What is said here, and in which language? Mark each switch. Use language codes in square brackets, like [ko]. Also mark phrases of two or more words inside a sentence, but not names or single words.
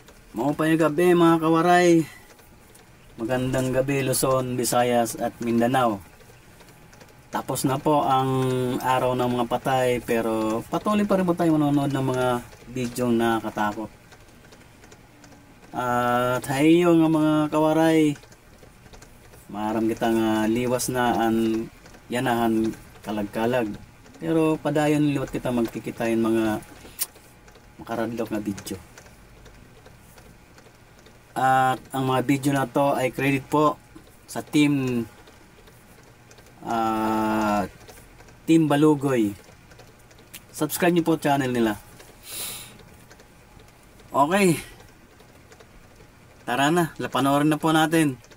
[war] Maupay gabi mga kawaray. [tl] Magandang gabi Luzon, Visayas at Mindanao. Tapos na po ang araw ng mga patay pero patuloy pa rin po tayo manonood ng mga video na nakakatakot. [war] At hayo nga mga kawaray. Maram kita nga liwas na an yanahan kalag-kalag. Pero padayon liwat kita magkikitayin mga makaradlok na video. [tl] At ang mga video na to ay credit po sa team Balugoy. Subscribe niyo po channel nila. Okay, tara na, panoorin na po natin.